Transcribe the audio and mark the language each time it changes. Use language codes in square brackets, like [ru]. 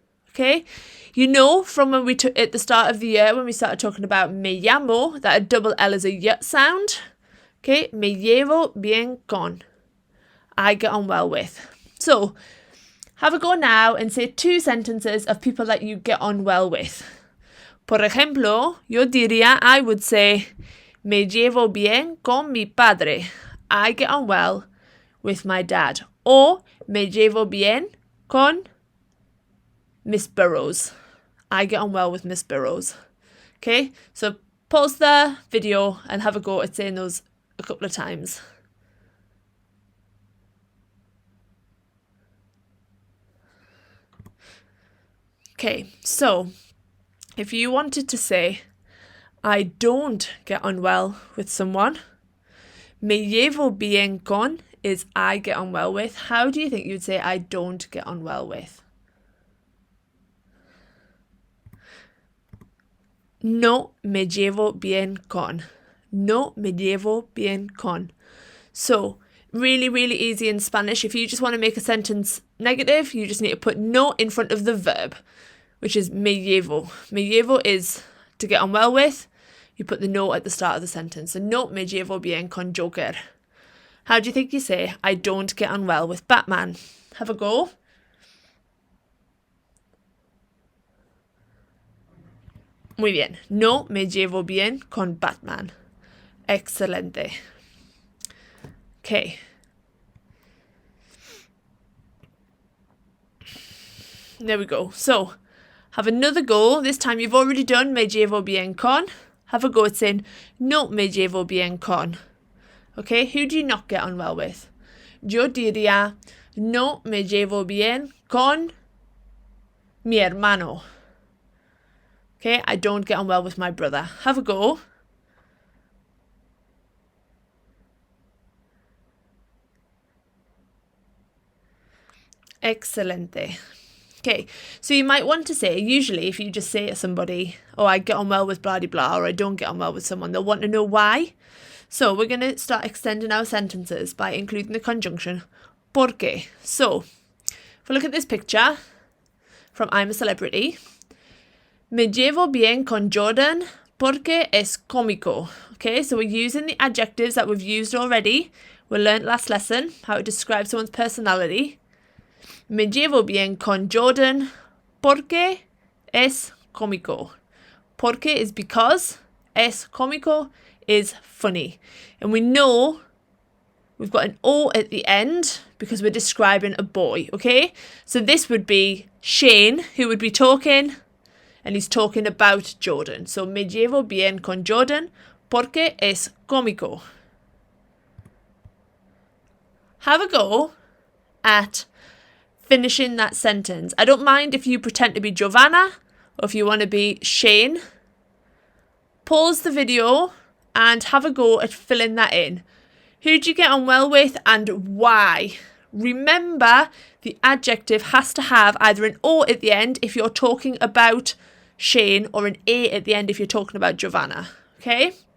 [en] Okay, you know from when we took at the start of the year when we started talking about [es] me llamo [en] that a double L is a y sound. Okay, [es] me llevo bien con. [en] I get on well with. So, have a go now and say 2 sentences of people that you get on well with. [es] Por ejemplo, [en] I would say, [es] me llevo bien con mi padre. [en] I get on well with my dad. Or, [es] me llevo bien con [en] Miss Burrows. I get on well with Miss Burrows. Okay, so pause the video and have a go at saying those a couple of times. Okay, so if you wanted to say, I don't get on well with someone, [es] me llevo bien con [en] is I get on well with. How do you think you'd say I don't get on well with? [es] No me llevo bien con. No me llevo bien con. [en] So, really, really easy in Spanish. If you just want to make a sentence negative, you just need to put no in front of the verb, which is [es] me llevo. Me llevo [en] is to get on well with. You put the no at the start of the sentence. [es] So, no me llevo bien con Joker. [en] How do you think you say, I don't get on well with Batman? Have a go. [es] Muy bien. No me llevo bien con Batman. Excelente. Okay. [en] There we go. So, have another go. This time you've already done [es] me llevo bien con. [en] Have a go at saying, [es] no me llevo bien con. [en] Okay, who do you not get on well with? [es] Yo diría, no me llevo bien con mi hermano. [en] Okay, I don't get on well with my brother. Have a go. Excelente. Okay, so you might want to say, usually if you just say to somebody, oh, I get on well with blah, blah, blah, or I don't get on well with someone, they'll want to know why. So we're going to start extending our sentences by including the conjunction porque. So if we look at this picture from I'm a Celebrity, [es] me llevo bien con Jordan porque es cómico. [en] Okay, so we're using the adjectives that we've used already. We learned last lesson how to describe someone's personality. [es] Me llevo bien con Jordan porque es cómico. [en] Porque is because, [es] es cómico [en] is funny. And we know we've got an O at the end because we're describing a boy, okay? So this would be Shane, who would be talking, and he's talking about Jordan. [es] So me llevo bien con Jordan porque es cómico. [en] Have a go at finishing that sentence. I don't mind if you pretend to be Giovanna or if you want to be Shane. Pause the video and have a go at filling that in. Who do you get on well with and why? Remember, the adjective has to have either an O at the end if you're talking about Shane or an A at the end if you're talking about Giovanna. Okay?